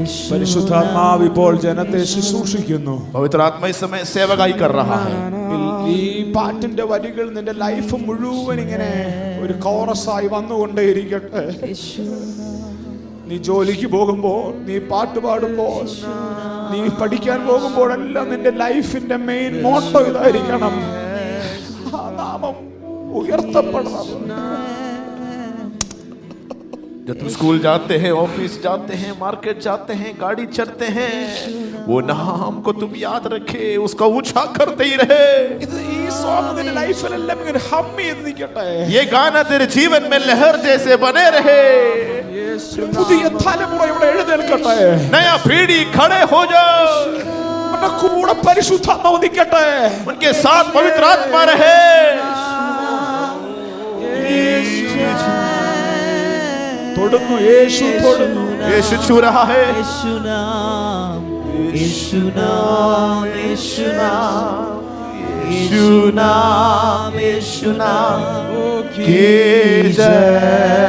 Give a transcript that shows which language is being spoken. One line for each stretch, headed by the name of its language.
Malayalam: പരിശുദ്ധാത്മാവ് ഇപ്പോൾ ജനത്തെ ശുശ്രൂഷിക്കുന്നു.
Hindi: पवित्र आत्मा इस समय सेवकाई कर रहा है।
Malayalam: ഈ പാട്ടിന്റെ വരികൾ നിന്റെ ലൈഫ് മുഴുവൻ ഇങ്ങനെ ഒരു കോറസായി വന്നുകൊണ്ടേയിരിക്കട്ടെ. നീ ജോലിക്ക് പോകുമ്പോൾ, നീ പാട്ട് പാടുമ്പോൾ, നീ പഠിക്കാൻ പോകുമ്പോഴെല്ലാം നിന്റെ ലൈഫിന്റെ മെയിൻ മോട്ടോ ഇതായിരിക്കണം. ആ നാമം ഉയർത്തപ്പെടണം.
Hindi: जब तुम स्कूल जाते हैं, ऑफिस जाते हैं, मार्केट जाते हैं, गाड़ी चढ़ते हैं, वो नाम को तुम याद रखे, उसका ऊंचा करते ही रहे।
Malayalam: ഈ സോങ് നിന്റെ ലൈഫിലെല്ലാം ഇങ്ങനെ ഹം ചെയ്ത് നിൽക്കട്ടെ.
Hindi: ये गाना तेरे जीवन में लहर जैसे बने रहे।
Malayalam: പുതിയ തലമുറ ഇവിടെ എഴുന്നേൽക്കട്ടെ.
Hindi: नया पीढ़ी खड़े हो जाओ,
Malayalam: അവരുടെ കൂടെ പരിശുദ്ധാത്മാവ് നിൽക്കട്ടെ.
Hindi: उनके साथ पवित्र आत्मा रहे।
Malayalam: തൊടുന്നു, യേശു തൊടുന്നു.
Hindi: यीशु छू रहा है। यीशु नाम, यीशु नाम, यीशु नाम, यीशु नाम, यीशु नाम की जय।